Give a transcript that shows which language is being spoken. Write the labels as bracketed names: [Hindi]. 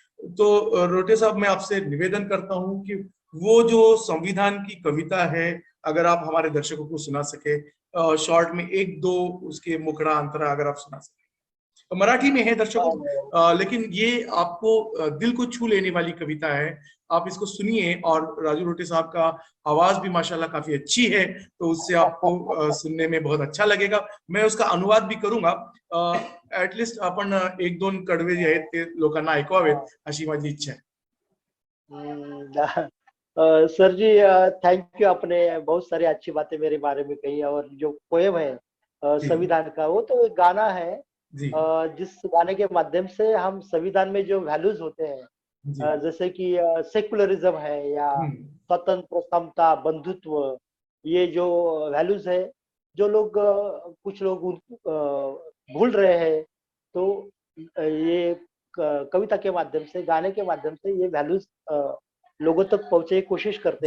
[Hindi] तो रोटे साहब, मैं आपसे निवेदन करता हूँ कि वो जो संविधान की कविता है, अगर आप हमारे दर्शकों को सुना सके, शॉर्ट में एक दो उसके मुखड़ा अंतरा अगर आप सुना सके. मराठी में है दर्शकों, लेकिन ये आपको दिल को छू लेने वाली कविता है. आप इसको सुनिए, और राजू रोटे साहब का आवाज भी माशाल्लाह काफी अच्छी है, तो उससे आपको सुनने में बहुत अच्छा लगेगा. मैं उसका अनुवाद भी करूंगा. [Marathi] ऍटलिस्ट आपण 1-2 कडवे जे आहेत ते लोकांना ऐकवावेत, अशी माझी इच्छा आहे. [Hindi] सर जी, थैंक यू, आपने बहुत सारी अच्छी बातें मेरे बारे में कही। और जो पोएम है जी संविधान का, वो तो एक गाना है जी जिस गाने के माध्यम से हम संविधान में जो वैल्यूज होते हैं, जी। जैसे कि सेकुलरिज्म है या स्वतंत्र, समता, बंधुत्व, ये जो वैल्यूज है, जो लोग कुछ लोग भूल रहे हैं, तो ये कविता के माध्यम से, गाने के माध्यम से ये वैल्यूज लोगों तक पहुंचे की कोशिश करते